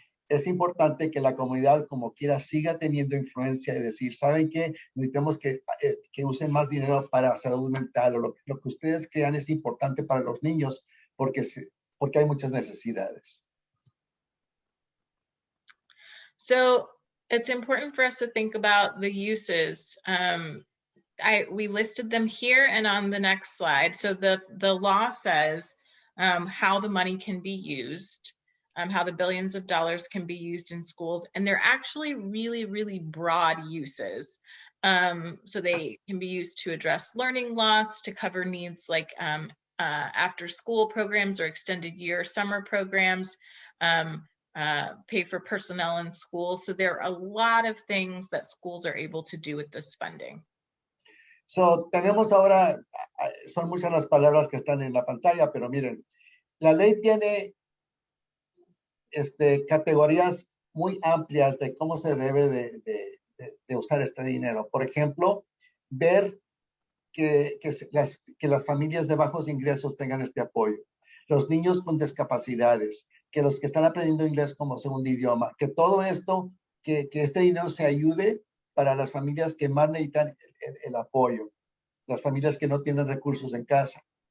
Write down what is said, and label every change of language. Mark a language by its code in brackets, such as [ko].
[es] Es importante que la comunidad, como quiera, siga teniendo influencia y decir, ¿saben qué? Necesitamos que usen más dinero para salud mental o lo que ustedes crean es importante para los niños porque hay muchas necesidades. [en] So it's important for us to think about the uses. We listed them here and on the next slide. So the law says how the money can be used, how the billions of dollars can be used in schools, and they're actually really, really broad uses. So they can be used to address learning loss, to cover needs like after school programs or extended year summer programs, pay for personnel in schools. So there are a lot of things that schools are able to do with this funding. [es] So, tenemos ahora, son muchas las palabras que están en la pantalla, pero miren, la ley tiene categorías muy amplias de cómo se debe de usar este dinero. Por ejemplo, ver que las familias de bajos ingresos tengan este apoyo, los niños con discapacidades, que los que están aprendiendo inglés como segundo idioma, que todo esto, que este dinero se ayude para las familias que más necesitan el apoyo, las familias que no tienen recursos en casa.